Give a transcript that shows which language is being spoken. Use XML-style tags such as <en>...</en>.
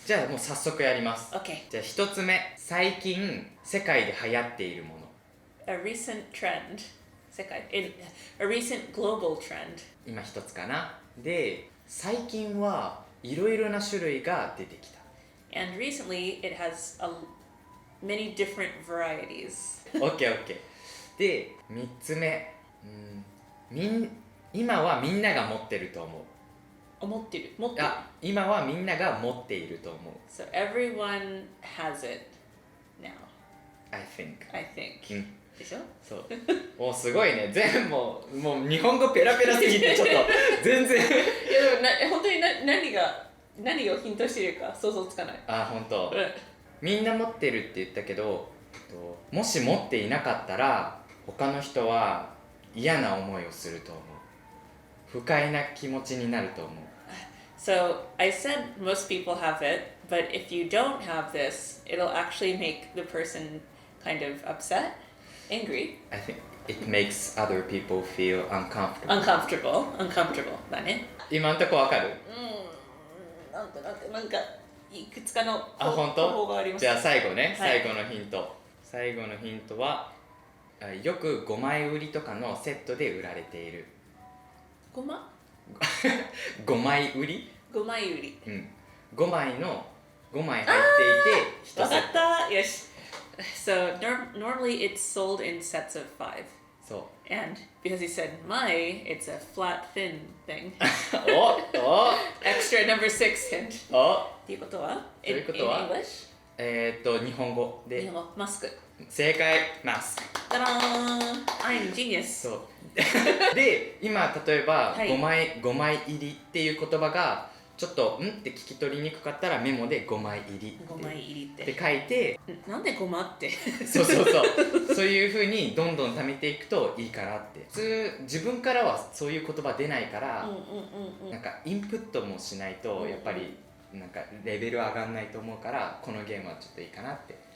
<ja>じゃあもう早速やります。 OK。じゃあ1つ目、最近世界で流行っているもの。</ja> <en>A recent trend。 世界。A recent global trend。</en> <ja>今1つかな。で最近はいろいろな種類が出てきた。</ja> <en>And recently it has many different varieties。</en> <ja>OKOK で3つ目、今はみんなが持ってると思う。持ってる。持ってる。今はみんなが持っていると思う。</ja> <en>So everyone has it now, I think I think。</en> <ja>でしょ？そうおすごいね。全部もう日本語ペラペラすぎてちょっと全然いやでも本当に何をヒントしてるか想像つかない。本当。うん。みんな持ってるって言ったけど、もし持っていなかったら他の人は嫌な思いをすると思う。不快な気持ちになると思う。</ja> <en>So I said most people have it, but if you don't have this, it'll actually make the person kind of upset, angry, I think it makes other people feel uncomfortable.</en> <ja>uncomfortable だね。今んとこわかる？なんかいくつかの本当？方法があります。じゃあ最後ね、はい最後のヒント。最後のヒントはよく5枚売りとかのセットで売られている。ごま 5枚売り？ 5枚売り。 5枚入っていて1セッわかったよし。</ja> <en>So normally it's sold in sets of 5.</en> <ja>ト。そう。</ja> <en>And because he said my, it's a flat thin thing.</en> <ja>お</ja> <en>Extra number 6 hint.</en> <ja>っていうことは？ということは</ja> <en>in English?</en> <ja>日本語で日本語マスク。正解。マスク。</ja> <en>ただーん I'm genius。</en> <ja>そうで今例えばはい 5枚入りっていう言葉がちょっとって聞き取りにくかったらメモで5枚入り 5枚入りっ。ってて書いて、なんでごまってそうそういう風にどんどん貯めていくといいかなって。普通自分からはそういう言葉出ないから、なんかインプットもしないとやっぱりなんかレベル上がんないと思うから、このゲームはちょっといいかなって。</ja>